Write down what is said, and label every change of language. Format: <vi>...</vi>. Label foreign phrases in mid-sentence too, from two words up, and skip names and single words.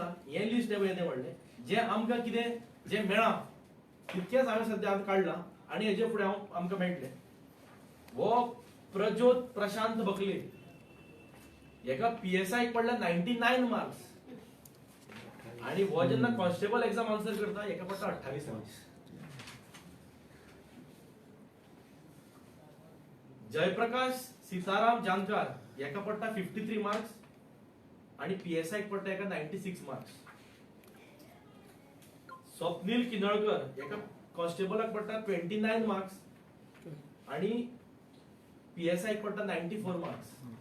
<kok>हे लिस्ट येदें व्हडलें जे आमकां कितें जे मेळा तितकेच हांवें सद्या काडला आनी हेजे फुडें आमकां मेळटलें. वो प्रज्योत प्रशांत बकले हेका PSI पडला 99 मार्क्स आणि हो जेन्ना</kok> <en>constable exam answer</en> <kok>करता हेका पडटा 28 मार्क्स. जयप्रकाश सीताराम जानकर हेका पडटा 53 मार्क्स आणि PSI पडटा हेका 96 मार्क्स. स्वप्नील किनळकर हेका कॉन्स्टेबलाक पडटा 29 मार्क्स आणि PSI पडटा 94 मार्क्स.</kok>